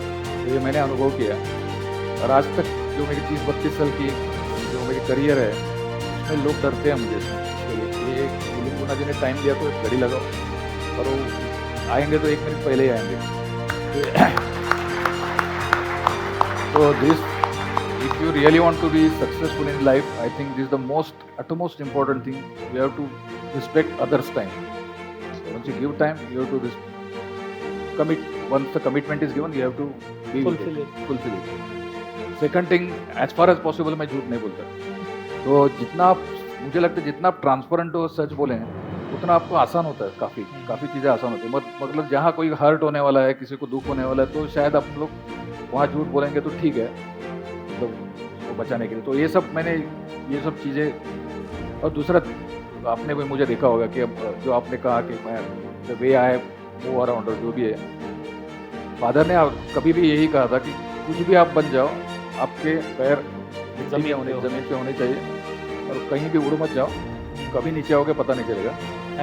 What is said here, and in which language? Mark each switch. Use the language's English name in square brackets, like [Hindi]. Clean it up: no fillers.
[Hindi] तो ये मैंने अनुभव किया। और आज तक जो मेरी 30-32 साल की जो मेरी करियर है, उसमें लोग डरते हैं मुझे इसके लिए। ये मिलिंद गुना जी ने टाइम दिया तो एक घड़ी लगाओ, और वो आएंगे तो 1 मिनट पहले ही आएंगे। [English] So this, if you really want to be successful in life, I think this is the utmost important thing. You have to respect others' time. So once you give time, you have to commit. Once the commitment is given, you have to fulfill it. Second thing, as far as possible, [Hindi] मैं झूठ नहीं बोलता। तो जितना आप, मुझे लगता है जितना आप ट्रांसपेरेंट हो, सच बोलें, उतना आपको आसान होता है। काफ़ी चीज़ें आसान होती है। मतलब जहाँ कोई हर्ट होने वाला है, किसी को दुख होने वाला है, तो शायद आप लोग वहाँ झूठ बोलेंगे तो ठीक है, मतलब उसको बचाने के लिए। तो ये सब चीज़ें। और दूसरा, आपने भी मुझे देखा होगा कि अब जो आपने कहा कि मैं [English] the way I move around, [Hindi] और जो भी है, फादर ने कभी भी यही कहा था कि कुछ भी आप बन जाओ, आपके पैर ज़मीन पे होने चाहिए, और कहीं भी उड़ मत जाओ, कभी नीचे आओगे पता नहीं चलेगा।